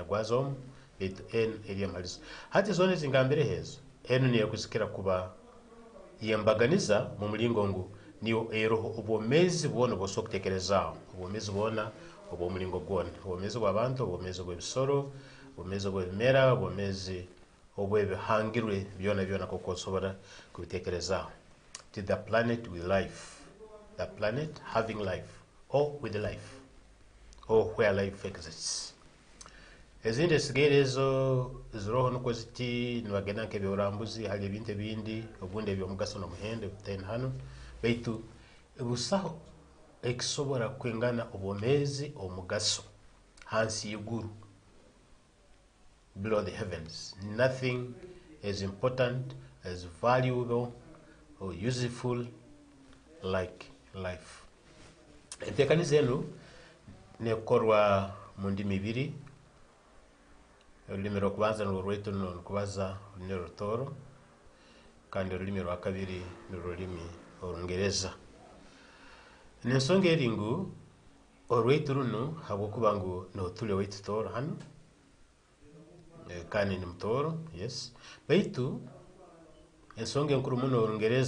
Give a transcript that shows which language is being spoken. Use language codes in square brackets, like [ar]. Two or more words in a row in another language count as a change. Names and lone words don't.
[ttj] gwazo baitu n eri amalizo hati zone zingambire hezo n niyo kuzikira kuba yembaganiza mu mulingo ngu niyo eroho obwomezi bwona bwosobola kutekerezaho obwomezi bwona obw'omulingo gwona obwomezi bw'abantu obwomezi bw'ebisoro obwomezi bw'ebimera obwomezi obw'ebihangirwe byona koko osobola kubitekerezaho. [en] To the planet with life, the planet having life or with life or where life exists. [ttj] Ezindi esigaire ezo ziroho nuko ziti nibagenda nk'ebyoburambuzi hali ebintu ebindi obundi ebyomugaso n'omuhendo ebitaine hanu baitu busaho ekisobora kwengana obwomezi omugaso hansi y'iguru, [en] below the heavens. Nothing as important, as valuable or useful like life. [ttj] Entekaniza eno nekorwa mu ndimi ibiri. Olulimi lw'okubanza nilwo nukubaza olulimi Rutoro kandi olulimi lw'akabiri nilulimi Olungereza. N'ensonga eri ngu olwaitu runo habwokuba ngu notule waitu Toro hano kandi ni Mutoro, yes, baitu ensonga enkuru muno Olungereza